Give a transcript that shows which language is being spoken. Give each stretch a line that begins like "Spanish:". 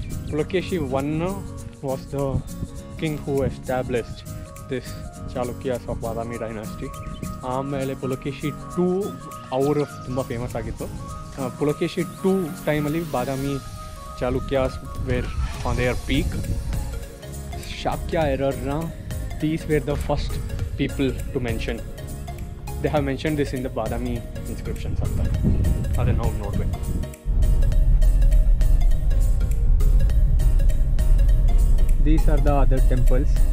English: Pulakeshi I was the king who established this Chalukyas of Badami dynasty.
Kannada: ಆಮೇಲೆ ಪುಲಕೇಶಿ 2 ಅವರು ತುಂಬ famous ಆಗಿತ್ತು.
English: ಪುಲಕೇಶಿ 2 ಟೈಮಲ್ಲಿ Badami Chalukyas were on their peak. Shakya ಎರರ್ನ these were the first people to mention. They have mentioned this in the Badami inscriptions
Kannada: ಅಂತ ಅದನ್ನು ನಾವು ನೋಡಬೇಕು.
English: These are the other temples.